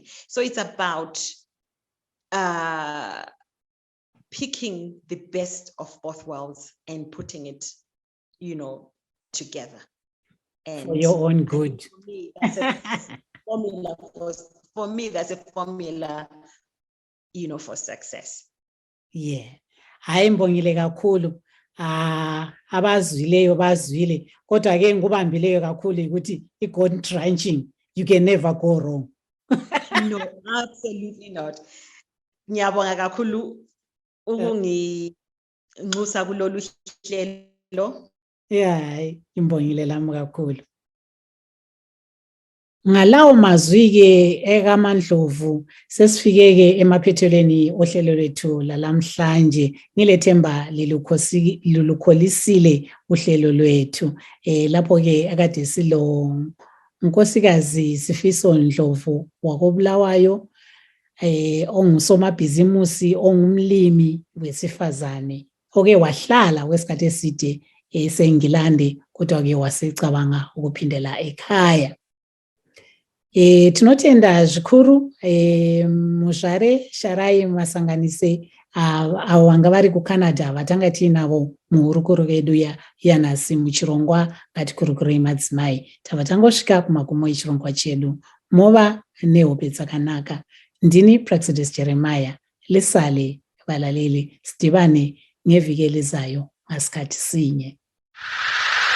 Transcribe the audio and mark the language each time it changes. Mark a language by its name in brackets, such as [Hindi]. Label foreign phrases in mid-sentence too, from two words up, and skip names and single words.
[English] So it's about picking the best of both worlds and putting it, you know, together. And for your own good. For me, that's a formula. For me, that's a formula, you know, for success. Yeah. [North Ndebele] Hayi, mbongile kakhulu. Abazwileyo bazwile. Kodwa ke ngubambileyo kakhulu ukuthi i- [English] gold trenching, you can never go wrong. No, absolutely not. [North Ndebele] Ngiyabonga kakhulu ukunginxusa kulolu hlelo. Yeah, imbongile lami kakhulu. Ngalawo mazwi ke ekaMandlovu sesifike ke emaphethelweni ohlelo lwethu lalamhlanje. Ngilethemba lilukholisile uhlelo lwethu. Lapho ke akade silo unkosikazi Sifiso Ndlovu wakoBulawayo, ongusomabhizimusi, ongumlimi wesifazane, oke wahlala kwesikhathi eside eseNgilande kodwa ke wasecabanga ukuphindela ekhaya. [Shona] Tinotenda zvikuru muzvare Sharai Masanganise avo vanga vari kuCanada vatanga tiinavo muhurukuro yedu yanhasi muchirongwa Ngatikurukurei madzimai. Tava tangosvika kumagumo echirongwa chedu. Mova nehope dzakanaka. Ndini Praxedes Jeremiah. [North Ndebele] Lisale valaleli, sidibane ngeviki elizayo ngasikhathi sinye.